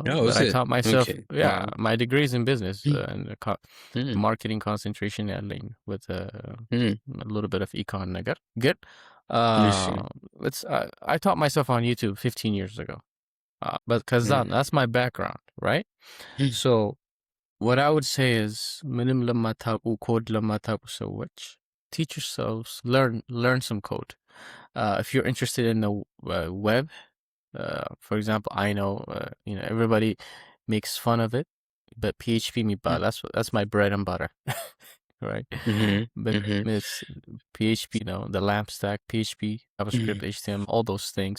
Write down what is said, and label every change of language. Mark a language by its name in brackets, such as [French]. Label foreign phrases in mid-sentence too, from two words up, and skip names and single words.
[English] Oh, but is I it? taught myself, Okay. yeah, Wow. my degree is in business and marketing concentration with a little bit of econ [Amharic] ነገር ግን [English] I taught myself on YouTube 15 years ago, but cause that's my background, right? So what I would say is [Amharic] ምንም ለማታውቁ ኮድ ለማታውቁ ሰዎች [English] teach yourselves, learn some code. If you're interested in the web, for example, I know you know, everybody makes fun of it, but PHP that's my bread and butter. Right? But it's PHP, you know, the LAMP stack, PHP, JavaScript, HTML, all those things.